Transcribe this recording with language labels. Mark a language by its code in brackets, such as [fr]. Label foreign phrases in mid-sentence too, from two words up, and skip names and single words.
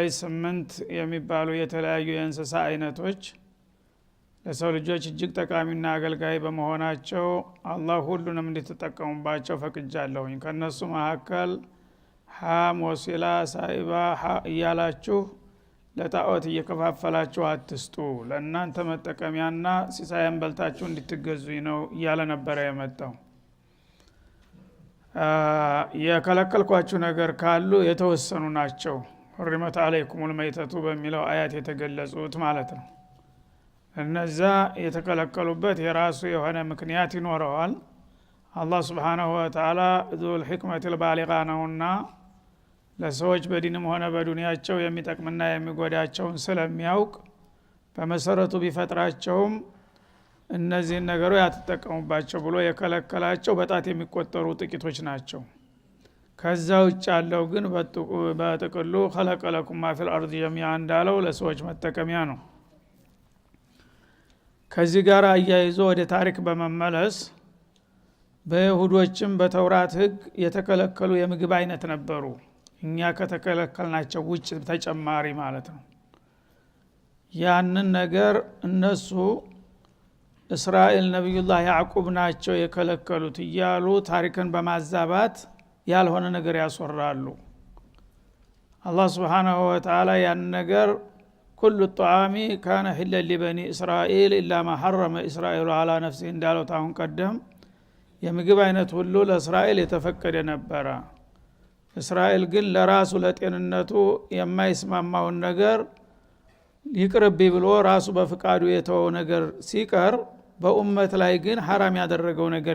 [am] 8 የሚባሉ የተለያዩ የእንስሳ አይነቶች ለሰው ልጆች እጅግ ጠቃሚና አገልጋይ በመሆናቸው አላህ ሁሉንም እንድትጠቀሙባቸው ፈቅጃለሁኝ። ከነሱ መካከል [ar] حام وصيلة سائبة [am] እያላችሁ ለጣዖት እየከፋፈላችሁ አትስጡ፣ ለእናንተ መጠቀሚያና ሲሳይን በልታችሁ እንድትገዙኝ ነው እያለ ነበረ የመጣው። የከለከልኳችሁ ነገር ካሉ የተወሰኑ ናቸው። [ar] حرمت عليكم الميتة [am] በሚለው አያት የተገለጹት ማለት ነው። እነዛ የተከለከሉበት የራሱ የሆነ ምክንያት ይኖረዋል። አላህ [ar] سبحانه وتعالى ذو الحكمة البالغة [am] ነውና ለሰዎች በዲንም ሆነ በዱንያቸው የሚጠቅምና የሚጎዳቸውን ስለሚያውቅ በመሰረቱ ቢፈጥራቸውም እነዚህ ነገሮች ያተጠቀሙባቸው ብሎ የከለከላቸው በጣት የሚቆጠሩ ጥቂቶች ናቸው። ከዛ ውጭ ያለው ግን በጥቅሉ [ar] خلق لكم ما في الأرض جميعا [am] እንዳለው ለሰዎች መጠቀሚያ ነው። ከዚህ ጋር አያይዞ ወደ ታሪክ በመመለስ በይሁዶችም በተውራት ሕግ የተከለከሉ የምግብ አይነት ነበሩ። እኛ ከተከለከልናቸው ውጭ ተጨማሪ ማለት ነው። ያንን ነገር እነሱ እስራኤል ነብዩላህ ያዕቁብ ናቸው የከለከሉት እያሉ ታሪክን በማዛባት ያልሆነ ነገር ያስወራሉ። አላህ [ar] سبحانه وتعالى [am] ያን ነገር [ar] كل الطعام كان حلا لبني إسرائيل إلا ما حرم إسرائيل على نفسه [am] እንዳለው ታሁን ቀደም የምግብ አይነት ሁሉ ለእስራኤል የተፈቀደ ነበር። እስራኤል ግን ለራሱ ለጤንነቱ የማይስማማውን ነገር ይቅርብ ብሎ ራሱ በፍቃዱ የተወው ነገር ሲቀር በኡመት ላይ ግን حرام ያደረገው ነገር